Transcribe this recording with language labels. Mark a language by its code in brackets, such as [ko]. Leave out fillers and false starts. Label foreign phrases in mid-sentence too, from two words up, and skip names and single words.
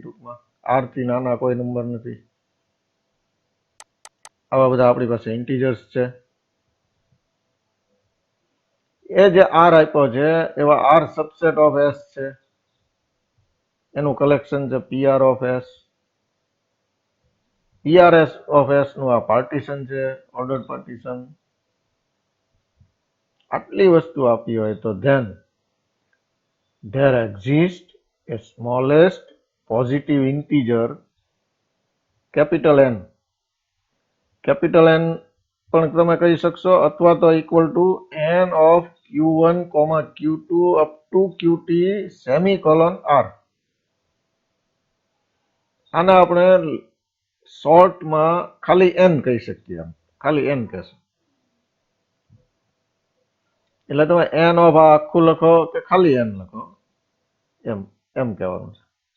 [gu] ટૂંકમાં R થી નાના કોઈ નંબર નથી. આવા બધા આપણી પાસે ઇન્ટીજર્સ છે. એ જે R આપ્યો છે એવા R [en] subset of S [gu] છે એનું કલેક્શન છે PR of S. PRS of S નું આ પાર્ટીશન છે [en] ordered partition. [gu] આટલી વસ્તુ આપી હોય તો [en] then there exists a smallest positive integer capital N. capital N [gu] પણ તમે કહી શકશો અથવા તો [en] equal to n of Q1, Q2 up to QT semicolon R. [gu] આને આપણે શોર્ટમાં ખાલી n કહી શકીએ. ખાલી n કહેશો એટલે તમે [en] n of [gu] આ આખું લખો કે ખાલી n લખો એમ કહેવાનું છે.